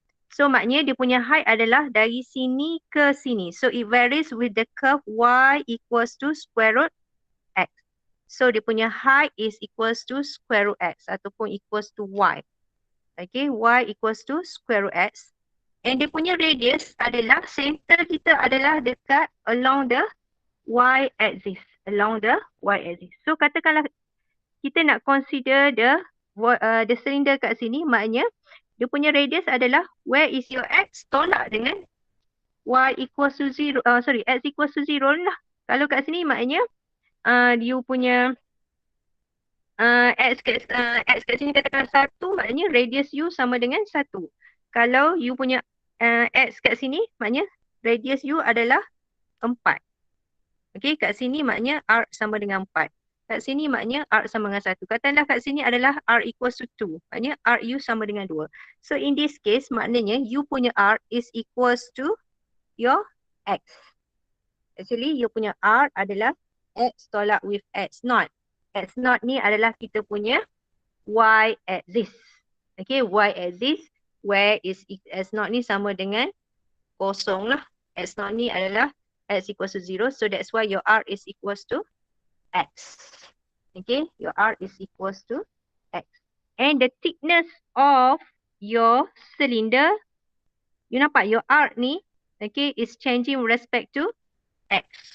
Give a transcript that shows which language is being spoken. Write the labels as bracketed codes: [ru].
[ms] So maknanya dia punya height adalah dari sini ke sini. [en] So it varies with the curve y equals to square root x. [ms] So dia punya height [en] is equals to square root x [ms] ataupun equals to y. Okay, y equals to square root x. And dia punya radius adalah, center kita adalah dekat along the y-axis. Along the y-axis. So katakanlah kita nak consider the cylinder kat sini, maknanya dia punya radius adalah where is your x tolak dengan y equals to 0, x equals to 0 lah. Kalau kat sini maknanya you punya x kat sini katakan 1, maknanya radius you sama dengan 1. Kalau you punya x kat sini, maknanya radius you adalah 4. Okay, kat sini maknanya r sama dengan 4. Kat sini maknanya r sama dengan 1. Katakanlah kat sini adalah r equals to 2. Maknanya r you sama dengan 2. [en] So in this case, [ms] maknanya you punya [en] r is equals to your x. [ms] Actually, you punya r adalah x tolak with x naught. X naught ni adalah kita punya y-axis. Okay, y-axis where is x naught ni sama dengan kosong lah. X naught ni adalah x equals to 0. [en] So that's why your r is equals to x. Okay, your r is equals to x. And the thickness of your cylinder, you nampak your r ni, okay, is changing with respect to x.